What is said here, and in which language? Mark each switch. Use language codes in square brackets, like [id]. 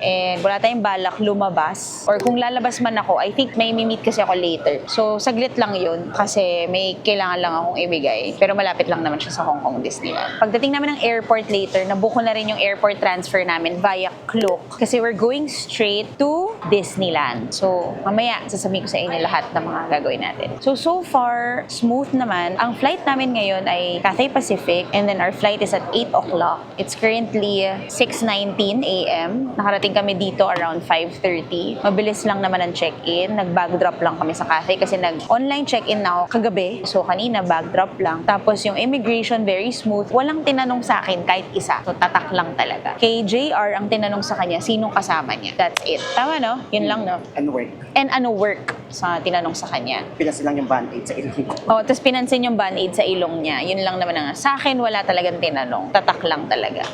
[tl] And wala tayong balak lumabas. Or kung lalabas man ako, [en] I think [tl] may meet kasi ako later. So, saglit lang yun kasi may kailangan lang akong ibigay. Pero malapit lang naman siya sa Hong Kong Disneyland. Pagdating namin ng airport later, nabook ko na rin yung airport transfer namin via Klook. [en] Kasi we're going straight to Disneyland. [tl] So, mamaya, sasabihin ko sa inyo lahat ng mga gagawin natin. [en] So far, smooth [tl] naman. Ang flight namin ngayon ay Cathay Pacific [en] and then our flight is at 8 o'clock. It's currently 6:19 a.m. [tl] Nakarating kami dito around 5:30. Mabilis lang naman ang check-in. Nag-bag drop lang kami sa Cathay kasi nag-online check-in na ako kagabi. So, kanina, bag drop lang. Tapos yung immigration, [en] very smooth. [tl] Walang tinanong sa akin kahit isa. So, tatak lang talaga. Kay JR, ang tinanong sa kanya, sinong kasama niya. [en] That's it. [tl] Tama, no? Yun lang, no? [en] And work. [tl] And ano work sa tinanong sa kanya. Pinasi lang yung band-aid sa ilong. Oh, tapos pinansin yung band-aid sa ilong niya. Yun lang naman ang sa akin, wala talagang tinanong. Tatak lang talaga.